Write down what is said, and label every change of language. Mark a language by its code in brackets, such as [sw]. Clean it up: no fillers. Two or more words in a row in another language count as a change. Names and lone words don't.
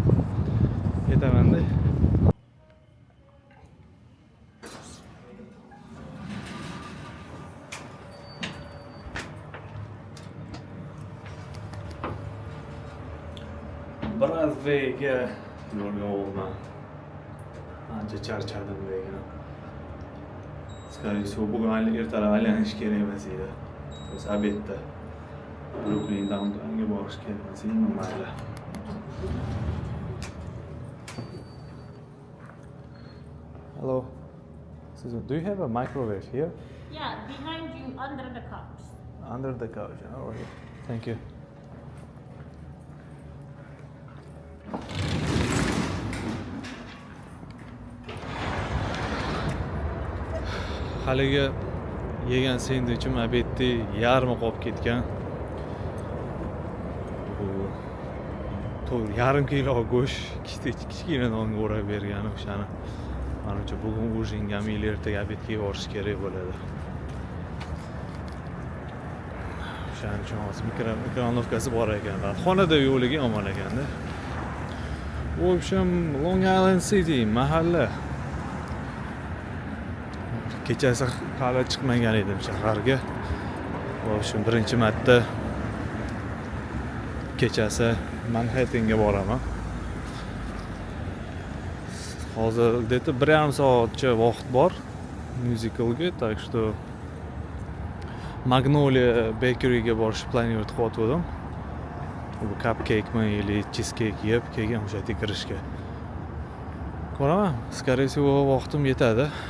[uz] Brazvega yo'lga olman. Ancha charchadim lekin. [ru] Скорее всего, [uz] bugun ertalab aylanish kerak emas edi. Biz obedda Brooklyn downtownga borish kerak emas edi, mayli. [en] Hello. Do you have a microwave here? Yeah, behind you, under the couch. Under the couch. All right. Thank you. [uz] Haligi yegan sendvichim obedda yarmi qolib ketgan. Bu yarim kilo go'sht kichkina nonga o'rab bergan o'shani. Menimcha bugun ujingam или ertaga obedga yuborish kerak bo'ladi. O'shaning uchun hozir mikronovkasi bor ekan. Xonada yo'ligi omon ekanda. [ru] В общем, [uz] Long Island City mahalla. Kechasi hali chiqmagan edim shaharga. [ru] В общем, [uz] birinchi marta kechasi Manhattanga boraman. Hozir где-то 1,5 soatcha vaqt bor musicalga, [ru] так что [uz] Magnolia Bakery'ga borishni planlayotgandim. Bu cupcake-mi или cheesecake yeb keyin o'sha yerga kirishga. Ko'raman, [ru] скорее всего, [uz] vaqtim yetadi.